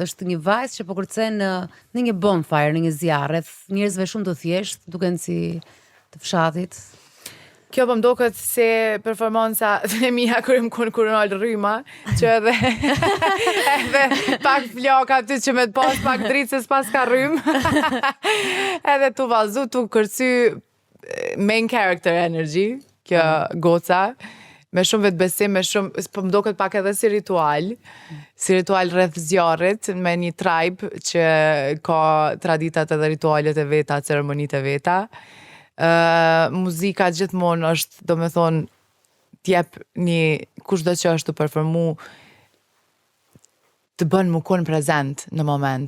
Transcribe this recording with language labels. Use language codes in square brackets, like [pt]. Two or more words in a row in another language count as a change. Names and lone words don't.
[sq] Është një vajzë që po kërcen në një bonfire, në një zjarr, rreth njerëzve shumë të thjeshtë, duken si të fshatit. Kjo po m'doket se performanca e mia kur më konkuronal rryma, që edhe pak flok aty që me të pas pak dritë se s'pas ka rrym. Edhe tu valzu, tu kërcy [en] main character energy, [sq] kjo goca, me shumë vetbesim, me shumë, po m'doket pak edhe si ritual rreth zjarrit, me një tribe që ka traditat edhe ritualet e veta, ceremonit e veta. Muzika gjithmonë është, do me thonë, t'jep një kushdo që është të performu, të bën mu kon prezent në moment.